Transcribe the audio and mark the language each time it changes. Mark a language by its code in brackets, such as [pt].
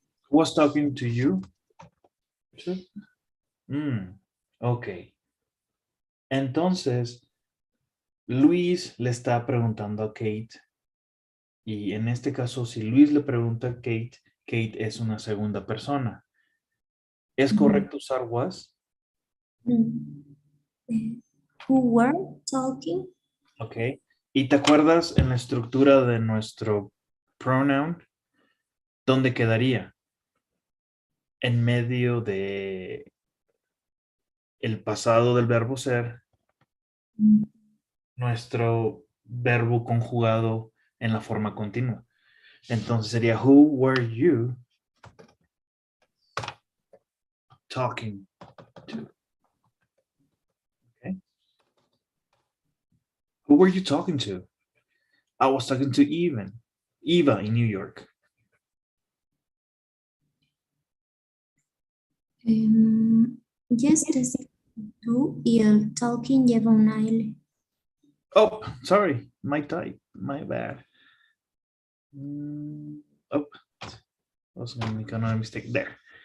[en] Who was talking to you? Okay. [es] Entonces, Luis le está preguntando a Kate. Y en este caso, si Luis le pregunta a Kate, Kate es una segunda persona. ¿Es correcto usar was? [en] Who were talking? Ok. [es] ¿Y te acuerdas en la estructura de nuestro pronoun? ¿Dónde quedaría? En medio de el pasado del verbo ser, nuestro verbo conjugado en la forma continua. Entonces sería, [en] who were you talking to? Okay. Who were you talking to? I was talking to Eva in New York. Yes, [es] tú y el talking lleva una L. [en] Oh, sorry, my type, my bad. Oh, I was going to make another mistake there.